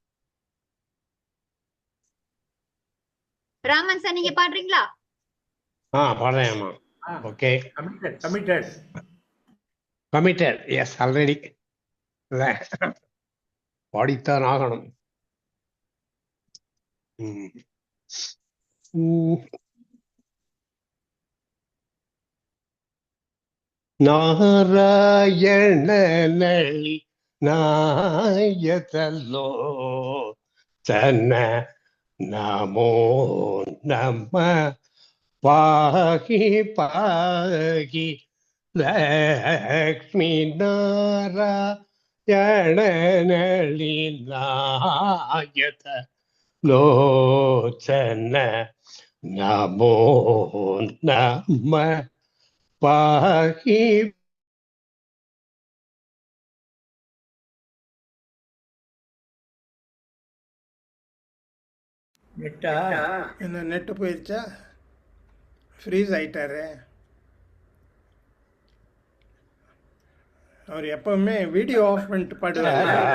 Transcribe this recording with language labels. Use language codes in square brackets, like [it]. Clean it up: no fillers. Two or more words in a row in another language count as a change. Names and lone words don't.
[ta] ராமன் சார் நீங்க பாடுறீங்களா? பாடுறேன். [en] okay, committed. yes, already [ta] பாடித்தான் ஆகணும். [sa] ನಾರಾಯಣನಳಿ ನಾಯತಲ್ಲೋ ಚನ್ನ ನಮೋ ನಮ ಪಾಹಿ ಪಾಹಿ ಲಕ್ಷ್ಮೀ ನಾರಾಯಣನಳಿ ನಾಯತ ಲೋಚನ ನಮೋ ನಮ பாகி [ta] என்ன நெட்டு போயிடுச்சா? ஃப்ரீஸ் ஆயிட்டாரு. அவர் எப்பவுமே [en] video off [ta] பண்ணிட்டு பாடுவார்.